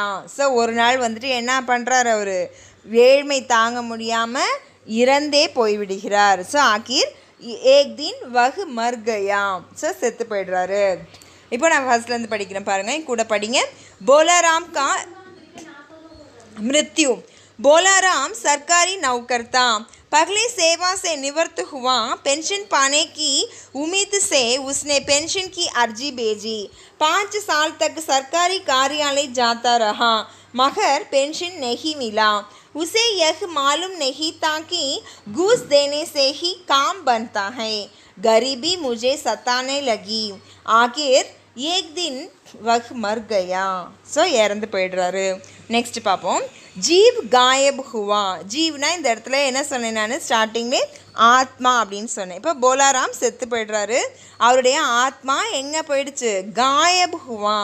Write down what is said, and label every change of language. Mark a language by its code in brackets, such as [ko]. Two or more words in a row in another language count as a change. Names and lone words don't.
[ta] ஸோ ஒரு நாள் வந்துட்டு என்ன பண்ணுறாரு, அவர் ஏழ்மை தாங்க முடியாமல் இறந்தே போய்விடுகிறார். [hi] सो आखिर एक दिन वह मर गया. [ta] ஸோ செத்து போய்டுறாரு. இப்போ நான் ஃபர்ஸ்ட்லேருந்து படிக்கிறேன் பாருங்கள், கூட படிங்க. [hi] बोलाराम का मृत्यु. बोलाराम सरकारी नौकर था. पहले सेवा से निवृत्त हुआ. पेंशन पाने की उम्मीद से उसने पेंशन की अर्जी भेजी. 5 साल तक सरकारी कार्यालय जाता रहा, मगर पेंशन नहीं मिला. उसे यह मालूम नहीं था कि घूस देने से ही काम बनता है. गरीबी मुझे सताने लगी. आखिर एक दिन वह मर गया. [ta] ஸோ இறந்து போய்டுறாரு. நெக்ஸ்ட் பார்ப்போம். [hi] जीव गायब हुआ. [ta] ஜீவ்னா இந்த இடத்துல என்ன சொன்னேன் நான் ஸ்டார்டிங்லே, ஆத்மா அப்படின்னு சொன்னேன். இப்போ போலாராம் செத்து போய்டுறாரு. அவருடைய ஆத்மா எங்கே போயிடுச்சு, [hi] गायब हुआ.